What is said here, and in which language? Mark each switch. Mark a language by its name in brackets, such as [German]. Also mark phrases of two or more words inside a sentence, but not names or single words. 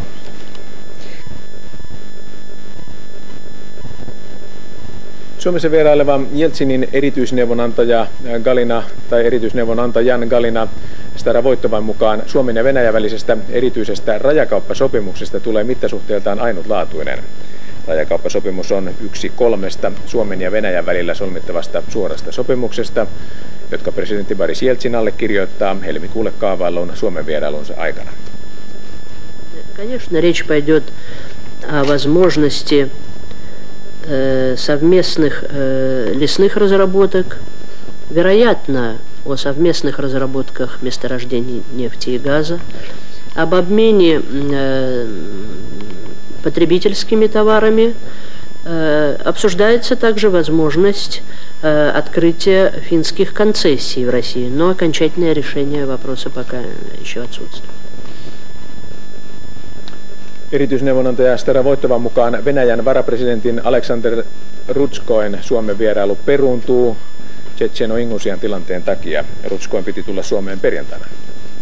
[Finnish] Suomessa vieraileva Jeltsinin erityisneuvonantajan Galina Staravoitovan mukaan Suomen ja Venäjän välisestä erityisestä rajakauppasopimuksesta tulee mittasuhteeltaan ainutlaatuinen. Rajakauppasopimus on yksi 3 Suomen ja Venäjän välillä solmittavasta suorasta sopimuksesta, jotka presidentti Boris Jeltsin allekirjoittaa helmikuulle kaavaillun Suomen vierailunsa aikana. [Russian] Конечно, речь пойдет о возможности совместных лесных разработок, вероятно, о совместных разработках месторождений нефти и газа, об обмене потребительскими товарами. Обсуждается также возможность открытия финских концессий в России, но окончательное решение вопроса пока еще отсутствует. [Finnish] Erityisneuvonantaja Staravoitovan mukaan Venäjän varapresidentin Alexander Rutskoin Suomen vierailu peruuntuu Čečeno-Ingušian tilanteen takia. Rutskoin piti tulla Suomeen perjantaina.